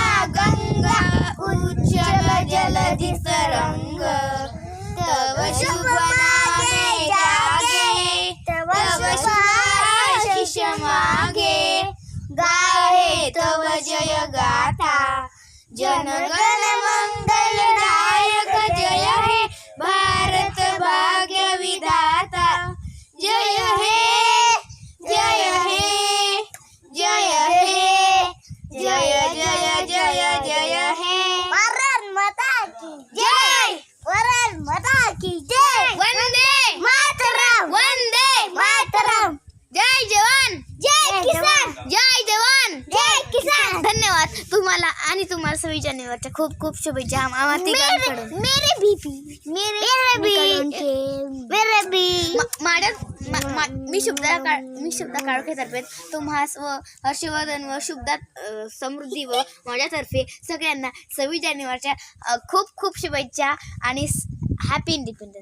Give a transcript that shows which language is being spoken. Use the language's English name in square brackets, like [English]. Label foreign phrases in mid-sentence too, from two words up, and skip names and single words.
[Bangla] গঙ্গা উচ্ছল জলধি তরঙ্গ তব শুভ নামে জাগে তব শুভ আশিস মাগে গাহে তব জয় গাথা জনগণ মঙ্গল দায়ক জয় হে ভারত ভাগ্য বিধাতা জয় হে জয় হে জয় হে জয় জয় জয় জয় হে [Hindi] भारत माता की जय भारत माता की जय वंदे मातरम जय जवान जय किसान जय जवान जय किसान। [Marathi] धन्यवाद तुम्हाला आणि तुम्हाला 26 जानेवारीच्या खूप खूप शुभेच्छा आम्हा तिघांकडून। मी शुभदा काळोखेतर्फे तुम्हास व हर्षवर्धन व शुभदा समृद्धी व माझ्यातर्फे सगळ्यांना 26 जानेवारीच्या खूप खूप शुभेच्छा आणि [English] happy independence.